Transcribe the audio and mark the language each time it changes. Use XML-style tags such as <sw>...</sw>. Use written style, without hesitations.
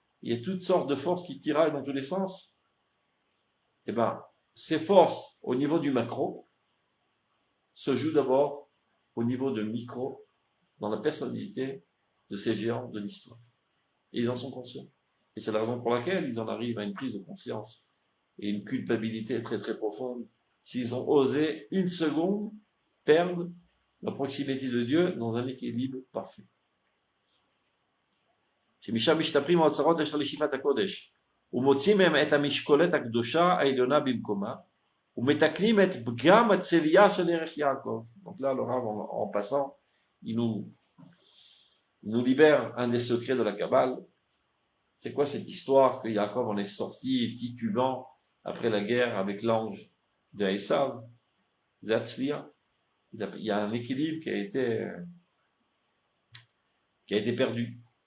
<fr>Il y a toutes sortes de forces qui tiraillent dans tous les sens. Et bien, ces forces, au niveau du macro, se jouent d'abord au niveau de micro, dans la personnalité de ces géants de l'histoire. Et ils en sont conscients. Et c'est la raison pour laquelle ils en arrivent à une prise de conscience et une culpabilité très très profonde s'ils ont osé une seconde perdre la proximité de Dieu dans un équilibre parfait.</fr> <he>שמשם משתפרים האוצרות אשר לשאיפת הקודש, ומוצאים מהם את המשקולת הקדושה העליונה במקומה, ומתקנים את פגם הצלייה של ערך יעקב.</he> <fr>Donc là, le Rav, en passant, il nous libère un des secrets de la Kabbale. C'est quoi cette histoire que Yaakov en est sorti titubant après la guerre avec l'ange de Esav, Zatzlia? Il y a un équilibre qui a été perdu.</fr>